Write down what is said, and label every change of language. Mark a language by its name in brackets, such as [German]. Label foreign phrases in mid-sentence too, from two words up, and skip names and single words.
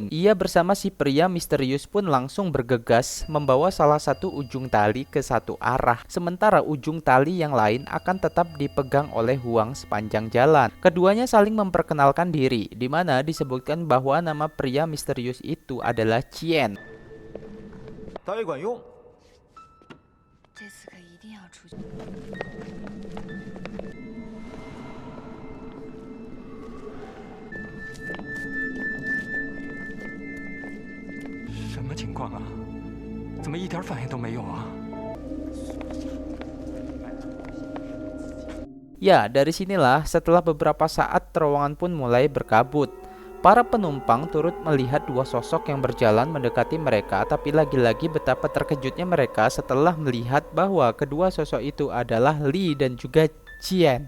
[Indonesian] Ia bersama si pria misterius pun langsung bergegas membawa salah satu ujung tali ke satu arah, sementara ujung tali yang lain akan tetap dipegang oleh Huang sepanjang jalan. Keduanya saling memperkenalkan diri, di mana disebutkan bahwa nama pria misterius itu adalah Qian. [Chinese] 大约管用。这次可一定要出去。什么情况啊？怎么一点反应都没有啊？ [Indonesian] Ya, dari sinilah setelah beberapa saat terowongan pun mulai berkabut. Para penumpang turut melihat dua sosok yang berjalan mendekati mereka, tapi lagi-lagi betapa terkejutnya mereka setelah melihat bahwa kedua sosok itu adalah Lee dan juga Qian.